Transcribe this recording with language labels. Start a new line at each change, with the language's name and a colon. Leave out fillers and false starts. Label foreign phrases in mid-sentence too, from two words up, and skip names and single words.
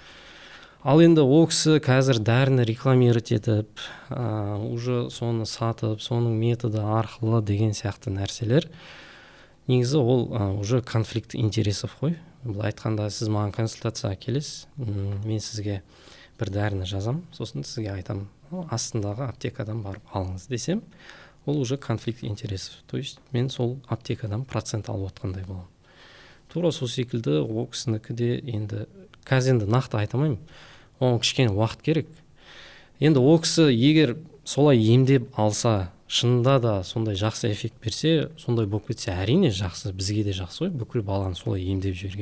Kazakh: Ал енді ол кісі қазір дәріні рекламировать етіп, уже соны сатып, соның методы арқылы деген сияқты нәрселер, негізі ол уже
Russian: конфликт интересов
Kazakh: қой. Бұл айтқанда, сіз маған консультацияға келесіз, мен сізге бір дәріні жазам, сосын сізге айтам, астындағы аптекадан барып алыңыз десем, ол уже
Russian: конфликт интересов. То есть
Kazakh: мен сол аптекадан процент алып отқандай боламын. Тура сол секілді ол кісінікі де енді қазір енді нақты айтамаймын, оған кішкене уақыт керек. Енді ол кісі егер солай емдеп алса, шынында да сондай жақсы эффект берсе, сондай болып кетсе, әрине жақсы, бізге де жақсы ғой, бүкіл баланы солай емдеп жіберген.